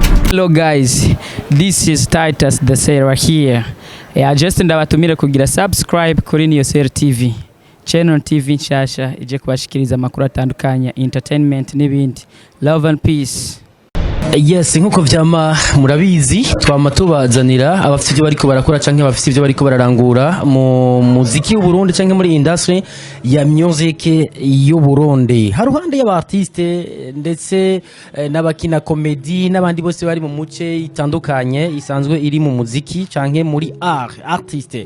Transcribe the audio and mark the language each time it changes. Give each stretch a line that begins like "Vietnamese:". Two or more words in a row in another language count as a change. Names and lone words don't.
English: Hello guys, this is Titus the Sailor here.
Rundi: Just ndabatumire kugira subscribe kuri niyo Sailor TV. Channel TV nshasha ije kubashikiriza amakuru atandukanye, entertainment n'ibindi.
English: Love and peace. Yes,
Rundi: nkuko vyama murabizi twama tubazanira abafite ibyo bariko barakora canke abafite ibyo bariko bararangura mu muziki w'Uburundi canke muri industry ya music y'Uburundi. Haruhande y'abartiste ndetse n'abakina comedy n'abandi bose bari mu muce itandukanye isanzwe iri mu muziki canke muri artiste.